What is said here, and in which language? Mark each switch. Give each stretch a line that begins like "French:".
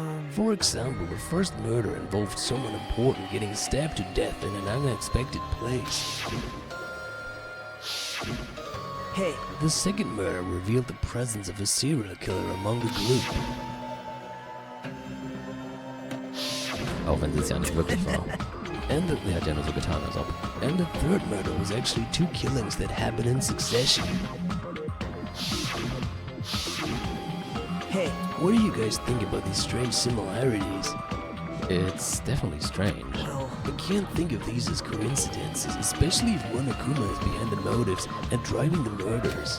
English: For example, the first murder involved someone important getting stabbed to death in an unexpected place. hey, The second murder revealed the presence of a serial killer among the group.
German: Auch wenn sie es ja nicht wirklich war.
English: And the,
German: hat ja nur so getan, als ob.
English: And the third murder was actually 2 killings that happened in succession. Hey, What do you guys think about these strange similarities? It's definitely strange. well, I can't think of these as coincidences, especially if one Akuma is behind the motives and driving the murders.